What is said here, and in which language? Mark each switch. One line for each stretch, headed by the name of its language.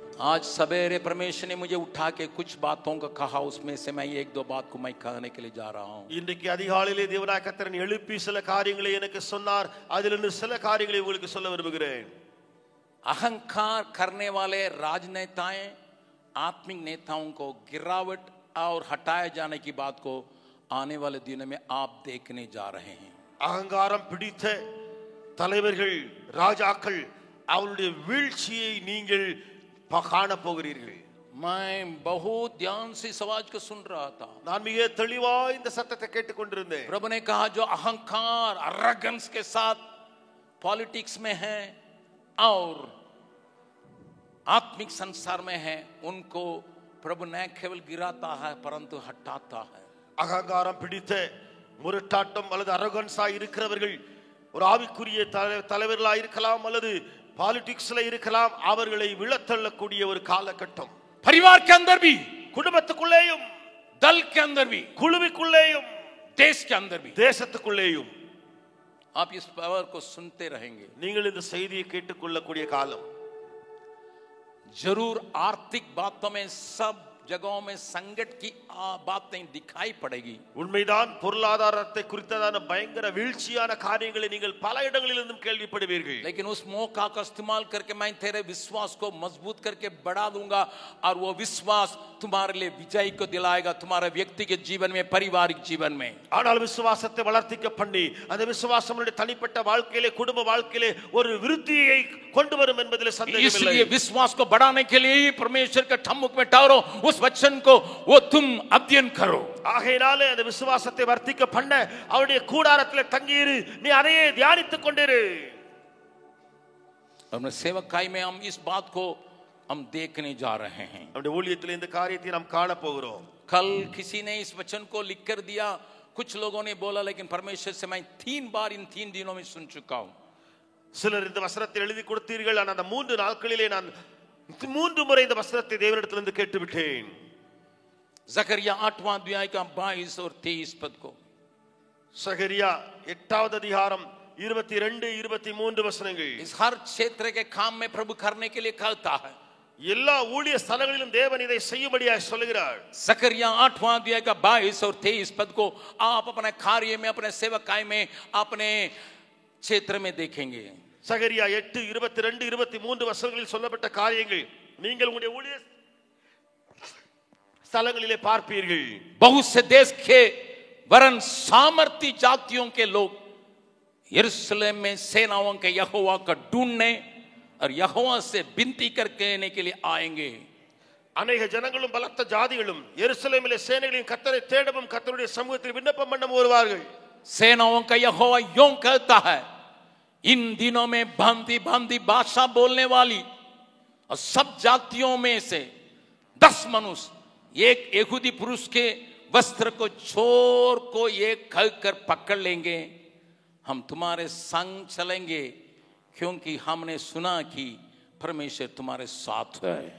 Hindi: आज सवेरे परमेश्वर ने मुझे उठा के कुछ बातों का कहा, उसमें से मैं एक दो बात को मैं कहने के लिए जा रहा हूं.
Tamil: இன்றைக்கு அதிகாலையிலே தேவனாய் கர்த்தர் எழுப்பி சில காரியங்களை எனக்கு சொன்னார். அதிலிருந்து சில காரியங்களை உங்களுக்கு சொல்ல விரும்புகிறேன்.
Hindi: अहंकार करने वाले राजनेताएं, आत्मिक नेताओं को गिरावट और हटाए जाने की बात को आने वाले दिनों में आप देखने जा रहे हैं.
Tamil: அகங்காரம் பிடித்த தலைவர்கள், ராஜாக்கள், அவருடைய வீழ்ச்சியை நீங்கள் காண போகிறீர்கள்.
Hindi: मैं बहुत ध्यान से इस आवाज को सुन रहा था।
Tamil: நான் மிக தெளிவாய் இந்த சத்தத்தை கேட்டுக்கொண்டிருந்தேன்.
Hindi: प्रभु ने कहा जो अहंकार arrogance के साथ पॉलिटिक्स में है और आत्मिक संसार में है, उनको प्रभु न केवल गिराता है परंतु हटाता है।
Tamil: அகங்காரம் பிடித்த முரட்டாட்டம் அல்லது அரகன்ஸா இருக்கிறவர்கள் ஒரு ஆவிக்குரிய தலைவர்களா இருக்கலாம் அல்லது பாலிடிக்ஸ்ல இருக்கலாம், அவர்களை விழத்தள்ளக்கூடிய ஒரு காலகட்டம்.
Hindi: परिवार के अंदर भी,
Tamil: குடும்பத்துக்குள்ளேயும்,
Hindi: दल के अंदर भी,
Tamil: குழுவிக்குள்ளேயும்,
Hindi: देश के अंदर भी,
Tamil: தேசத்துக்குள்ளேயும்
Hindi: आप इस पावर को सुनते रहेंगे।
Tamil: நீங்கள் இந்த செய்தியை கேட்டுக்கொள்ளக்கூடிய காலம்.
Hindi: जरूर आर्थिक बातों में सब जगहों में संकट की बातें दिखाई पड़ेगी।
Tamil: உண்மைதான், பொருளாதாரத்தை குறித்ததான பயங்கர வீழ்ச்சியான காரியங்களை நீங்கள் பல இடங்களிலிருந்தும் கேள்விப்படுவீர்கள்.
Hindi: लेकिन उस मौका का इस्तेमाल करके मैं तेरे विश्वास को मजबूत करके बढ़ा दूंगा और वो विश्वास तुम्हारे लिए विजय को दिलाएगा, तुम्हारे व्यक्तिगत जीवन में, पारिवारिक जीवन में।
Tamil: ஆனால் விசுவாசத்தை வளர்த்திக்க பண்ணி அந்த விசுவாசம் உங்களுடைய தனிப்பட்ட வாழ்க்கையிலே, குடும்ப வாழ்க்கையிலே ஒரு விருத்தியை கொண்டு வரும் என்பதில் சந்தேகமில்லை.
Hindi: इसलिए विश्वास को बढ़ाने के लिए परमेश्वर के ठम्मुक में ठहरो, उस वचन को वो तुम अध्ययन करो।
Tamil: ஆகையினாலே அந்த விசுவாசத்தை வர்த்திக்க பண்ண அவருடைய கூடாரத்திலே தங்கியிரு, நீ அதையே தியானித்துக் கொண்டிரு.
Hindi: और सेवकाई में हम इस बात को हम देखने जा रहे हैं।
Tamil: நம்முடைய ஊழியத்திலே இந்த காரியத்தை நாம் காண போகிறோம்.
Hindi: कल किसी ने इस वचन को लिख कर दिया, कुछ लोगों ने बोला, लेकिन परमेश्वर से मैं 3 बार इन 3 दिनों में सुन चुका हूं।
Tamil: சிலர் இந்த வசனத்தை எழுதி கொடுத்தீர்கள், ஆனால் அந்த 3 நாட்களிலே நான் 3 முறை இந்த வசனத்தை தேவனிடத்திலிருந்து கேட்டுவிட்டேன்.
Hindi: जकरिया 8वां अध्याय का 22 और 23 पद को,
Tamil: சகரியா 8வது அதிகாரம் 22 23 வசனங்கள்.
Hindi: इस हर क्षेत्र के काम में प्रभु करने के लिए कहता है।
Tamil: எல்லா ஊழிய ஸ்தலங்களிலும் தேவன் இதை செய்யும்படியாக சொல்கிறார்.
Hindi: जकरिया 8वां अध्याय का 22 और 23 पद को आप अपने कार्य में, अपने सेवकाई में, अपने क्षेत्र में देखेंगे।
Tamil: சகரியா 8 22 23 வசனங்களில் சொல்லப்பட்ட காரியங்கள் நீங்கள் உங்களுடைய ஊழிய ஸ்தலங்களிலே பார்ப்பீர்கள்.
Hindi: बहुत से देश के वरन सामर्थी जातियों के लोग यरूशलेम में सेनाओं के यहोवा को ढूंढने और यहोवा से विनती करने के लिए आएंगे।
Tamil: अनेक ஜனங்களும் பலத்த ஜாதிகளும் எருசலேமிலே சேனைகளின் கர்த்தரை தேடவும் கர்த்தருடைய சமூகத்தில் விண்ணப்பம் பண்ணவும் வருவார்கள்.
Hindi: सेनाओं का यहोवा यूं कहता है, इन दिनों में भांति भांति भाषा बोलने वाली और सब जातियों में से 10 मनुष्य एक यहूदी पुरुष के वस्त्र को चोर को एक कहकर पकड़ लेंगे, हम तुम्हारे संग चलेंगे क्योंकि हमने सुना कि परमेश्वर तुम्हारे साथ है।